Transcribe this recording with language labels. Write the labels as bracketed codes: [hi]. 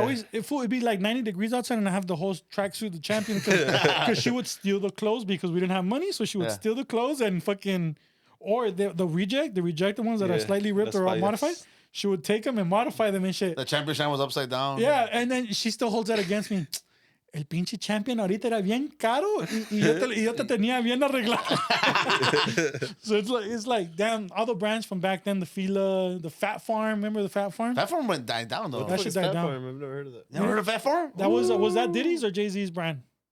[en] always, it'd be like 90 degrees outside and I have the whole tracksuit, the Champion, because she would steal the clothes because we didn't have money. So she would Yeah. steal the clothes and fucking, or the rejected ones that are Yeah, slightly ripped or that's fine. modified. She would take them and modify them and shit. The Champion shine was upside down. Yeah, and then she still holds that against me. [es] El pinche Champion ahorita era bien caro y yo te tenía bien arreglado. [en] So it's like, damn, all the brands from back then, the Fila, the Fat Farm. Remember the Fat Farm? Fat Farm went died down though. That shit died down. I've never heard of that. Never heard of Fat Farm? That was that Diddy's or Jay-Z's brand?